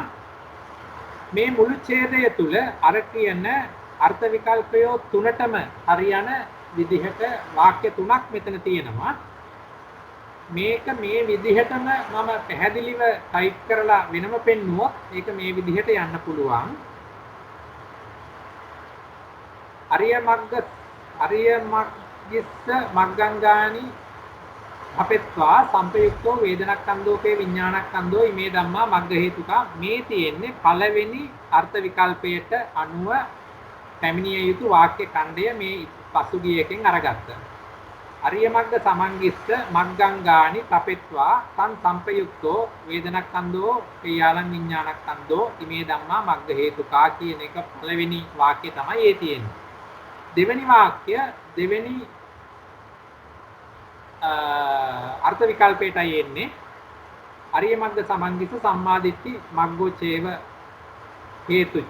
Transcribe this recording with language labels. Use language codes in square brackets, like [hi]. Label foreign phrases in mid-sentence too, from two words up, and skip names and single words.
[si] මේ මුළු ඡේදය තුල අර කියන අර්ථ විකල්පය තුනටම හරියන විදිහට වාක්‍ය තුනක් මෙතන තියෙනවා. මේක මේ විදිහටම මම පැහැදිලිව ටයිප් කරලා වෙනම පෙන්නුවොත් ඒක මේ විදිහට යන්න පුළුවන්. [pi] අරිය මග්ගිස්ස මග්ගංගානි අපෙත්වා සම්පයුක්තෝ වේදනක්ඛන්தோපේ විඥානක්ඛන්தோ ඉමේ ධම්මා මග්ග හේතුකා. [si] මේ තියෙන්නේ පළවෙනි අර්ථ විකල්පයට අනුව පැමිණිය යුතු වාක්‍ය ඛණ්ඩය මේ පසුගිය එකෙන් අරගත්තා. [pi] අරිය මග්ග සමංගිස්ස මග්ගංගානි තපෙත්වා තන් සම්පයුක්තෝ වේදනක්ඛන්தோ පේයාලං විඥානක්ඛන්தோ ඉමේ ධම්මා මග්ග හේතුකා [si] කියන එක පළවෙනි වාක්‍යය තමයි ඒ තියෙන්නේ. දෙවෙනි වාක්‍ය දෙවෙනි අර්ථ විකල්පයටයි එන්නේ. [pi] අරිය මග්ග සමංගිස්ස සම්මාදිට්ඨි මග්ගෝ චේව හේතුච.